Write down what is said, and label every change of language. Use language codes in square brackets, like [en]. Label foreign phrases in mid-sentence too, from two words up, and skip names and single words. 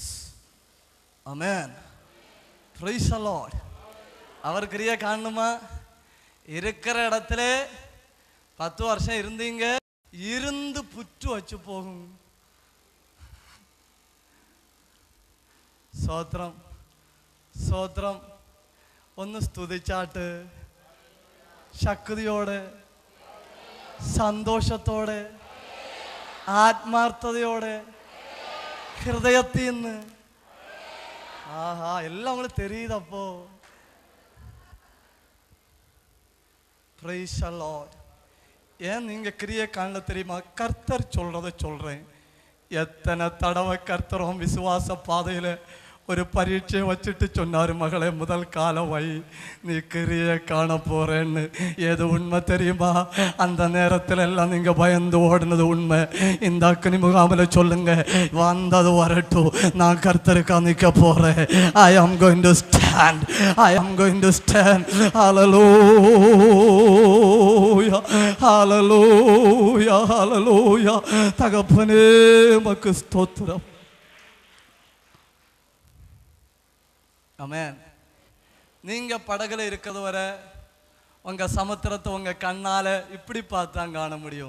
[ta] ஆமென். [en] Praise the Lord. [ta] அவர் கிரியை காணுமா? இருக்கிற இடத்துல 10 வருஷம் இருந்தீங்க, இருந்து புற்று வச்சு போகும். ஸ்தோத்திரம், ஸ்தோத்திரம். [ml] ഒന്ന് സ്തുതിച്ചാട്ട് ശക്തിയോടെ, സന്തോഷത്തോടെ, ആത്മാർത്ഥതയോടെ, ഹൃദയത്തിൽ നിന്ന്. [ta] ஆஹா, எல்லாம் உங்களுக்கு தெரியுதப்போ. [en] Praise the Lord. [ta] ஏன் நீங்க கிரியை காணல தெரியுமா? கர்த்தர் சொல்றதை சொல்றேன். எத்தனை தடவை கர்த்தரும் விசுவாச பாதையில ஒரு பரீட்சை வச்சுட்டு சொன்னார், மகளே முதல் காலவை நீ கிரியை காண போறேன்னு. ஏது உண்மை தெரியுமா? அந்த நேரத்தில் எல்லாம் நீங்க பயந்து ஓடுனது உண்மை. இந்த அக்னி முகாமில் சொல்லுங்க, வந்தது வரட்டும், நான் கர்த்தருக்கா நிற்க போறேன். [en] I am going to stand. I am going to stand. Hallelujah. Hallelujah. [ta] Hallelujah. தகப்பனே உமக்கு ஸ்தோத்திரம். ஆமென். நீங்க படகுல இருக்கிறது வரை உங்க சமுத்திரத்தை உங்க கண்ணால இப்படி பார்த்தான் காண முடியும்.